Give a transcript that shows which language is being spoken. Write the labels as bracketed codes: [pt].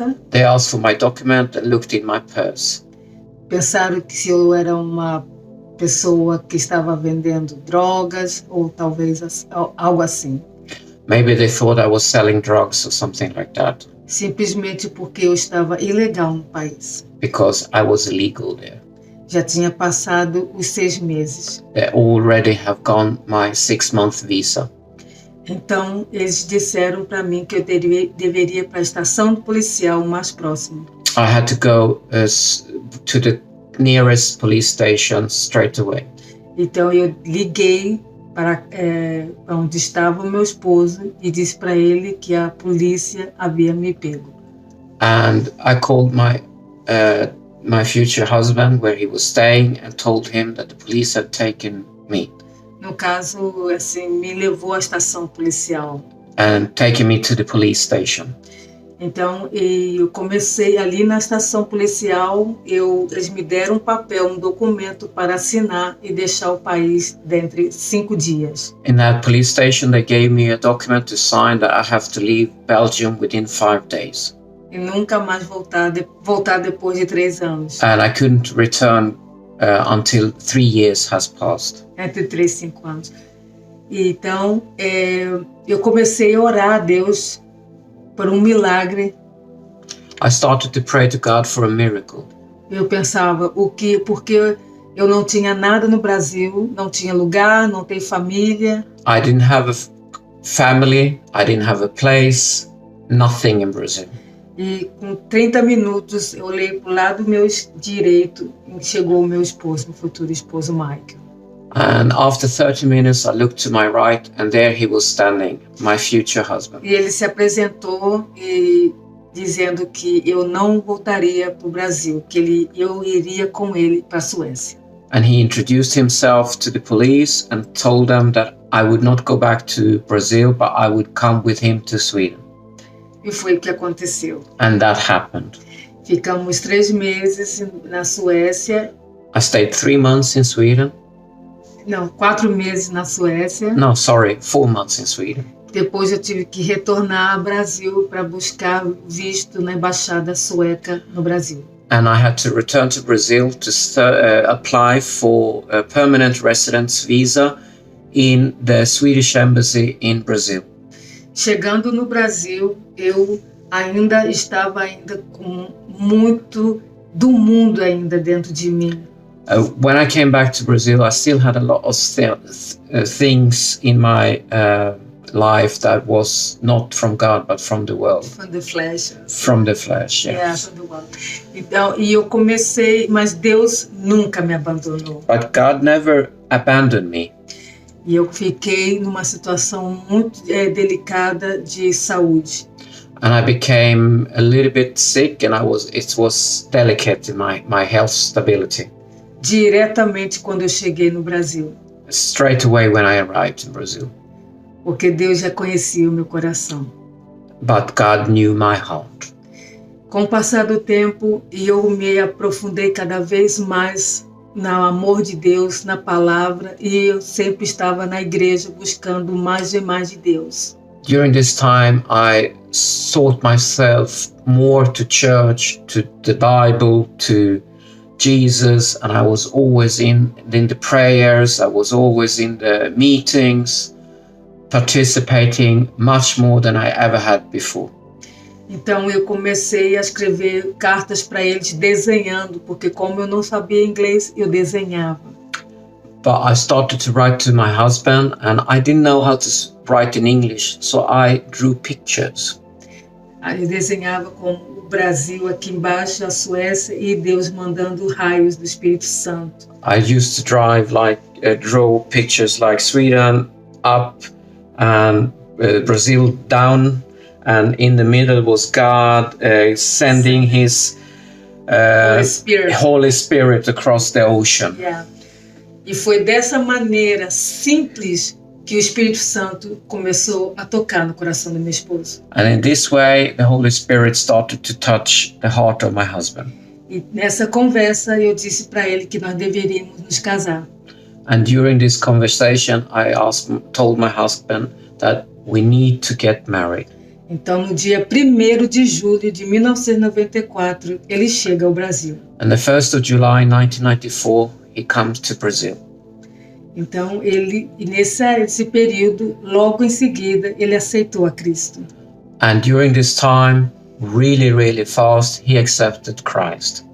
[en] They asked for my document and looked in my purse. [pt] Pensaram que se eu era uma pessoa que estava vendendo drogas ou talvez algo assim. [en] Maybe they thought I was selling drugs or something like that. [pt] simplesmente porque eu estava ilegal no país. [en] because I was illegal there. [pt] Já tinha passado os 6 meses. [en] They already have gone my 6-month visa. [pt] Então, eles disseram para mim que eu deveria ir para a estação policial mais próxima. [en] I had to go to the nearest police station straight away. [pt] Então, eu liguei para onde estava o meu esposo e disse para ele que a polícia havia me pego. [en] And I called my future husband where he was staying and told him that the police had taken me [pt] No caso, assim, me levou à estação policial. [en] and taken me to the police station. [pt] Então, eu comecei ali na estação policial, eles me deram um papel, um documento para assinar e deixar o país dentro de 5 dias. [en] In that police station, they gave me a document to sign that I have to leave Belgium within 5 days. [pt] E nunca mais voltar depois de 3 anos. [en] And I couldn't return until 3 years has passed. [pt] Entre 3 e 5 anos. Então, eu comecei a orar a Deus por um milagre. [en] I started to pray to God for a miracle. [pt] Eu pensava, porque eu não tinha nada no Brasil, não tinha lugar, não tenho família. [en] I didn't have a family, I didn't have a place, nothing in Brazil. [pt] E com 30 minutos eu olhei para o lado meu direito e chegou o meu esposo, meu futuro esposo Michael. [en] And after 30 minutes, I looked to my right, and there he was standing, my future husband. [pt] E ele se apresentou e dizendo que eu não voltaria para o Brasil, que eu iria com ele para a Suécia. [en] And he introduced himself to the police and told them that I would not go back to Brazil, but I would come with him to Sweden. [pt] E foi o que aconteceu. [en] And that happened. [pt] Ficamos 3 meses na Suécia. [en] I stayed 3 months in Sweden. [pt] Não, 4 meses na Suécia. [en] No, sorry, 4 months in Sweden. [pt] Depois eu tive que retornar ao Brasil para buscar visto na embaixada sueca no Brasil. [en] And I had to return to Brazil to apply for a permanent residence visa in the Swedish embassy in Brazil. [pt] Chegando no Brasil, eu estava com muito do mundo ainda dentro de mim. [en] When I came back to Brazil, I still had a lot of things in my life that was not from God, but from the world. From the flesh. From the flesh, yes. Yeah, from the world. [pt] Então, e eu comecei, mas Deus nunca me abandonou. [en] But God never abandoned me. [pt] E eu fiquei numa situação muito delicada de saúde. [en] And I became a little bit sick, and it was delicate in my health stability. [pt] Diretamente quando eu cheguei no Brasil. [en] Straight away when I arrived in Brazil. [pt] Porque Deus já conhecia o meu coração. [en] But God knew my heart. [pt] Com o passar do tempo, eu me aprofundei cada vez mais no amor de Deus, na palavra, e eu sempre estava na igreja buscando mais e mais de Deus. [en] During this time, I sought myself more to church, to the Bible, to Jesus, and I was always in the prayers, I was always in the meetings, participating much more than I ever had before. [pt] Então eu comecei a escrever cartas para eles desenhando, porque como eu não sabia inglês, eu desenhava. [en] But I started to write to my husband, and I didn't know how to write in English, so I drew pictures. [pt] Aí eu desenhava com o Brasil aqui embaixo, a Suécia, e Deus mandando raios do Espírito Santo. [en] I used to draw pictures like Sweden up and Brazil down, and in the middle was God sending His Holy Spirit across the ocean. Yeah. [pt] E foi dessa maneira simples que o Espírito Santo começou a tocar no coração do meu esposo. [en] And in this way, the Holy Spirit started to touch the heart of my husband. [pt] E nessa conversa eu disse para ele que nós deveríamos nos casar. [en] And during this conversation, I told my husband that we need to get married. [pt] Então, no dia 1º de julho de 1994, ele chega ao Brasil. [en] And the 1st of July 1994, he comes to Brazil. [pt] Então, nesse período, logo em seguida, ele aceitou a Cristo. [en] And during this time, really fast, he accepted Christ.